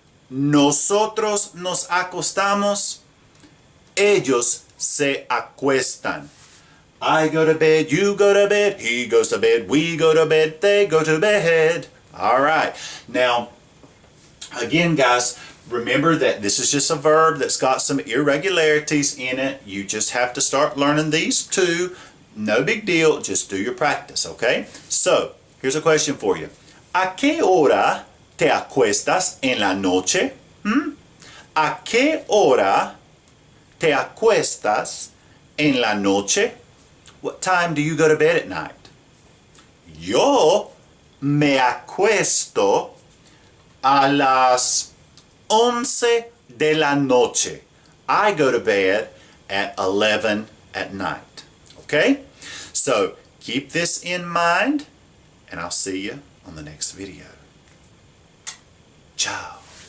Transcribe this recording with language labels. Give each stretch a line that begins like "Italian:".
Spanish: Nosotros nos acostamos. Ellos se acuestan.
English: I go to bed, you go to bed, he goes to bed, we go to bed, they go to bed. All right. Now, again, guys, remember that this is just a verb that's got some irregularities in it. You just have to start learning these two. No big deal. Just do your practice, okay? So, here's a question for you.
Spanish: ¿A qué hora te acuestas en la noche? ¿A qué hora te acuestas en la noche?
English: What time do you go to bed at night?
Spanish: Yo me acuesto a las 11 de la noche.
English: I go to bed at 11 at night. Okay? So keep this in mind, and I'll see you on the next video. Ciao.